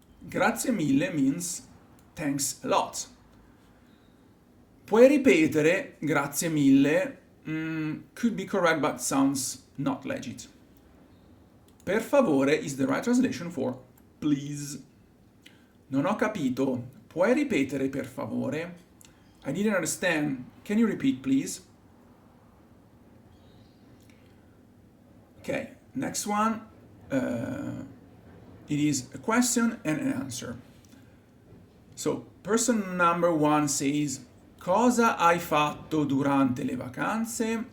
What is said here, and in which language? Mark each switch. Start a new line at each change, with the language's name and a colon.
Italian: Grazie mille
English: means thanks a lot.
Italian: Puoi ripetere grazie mille
English: could be correct but sounds not legit.
Italian: Per favore
English: is the right translation for please.
Italian: Non ho capito. Puoi ripetere per favore?
English: I didn't understand. Can you repeat please? Okay, next one. It is a question and an answer. So, person number one says,
Italian: cosa hai fatto durante le vacanze?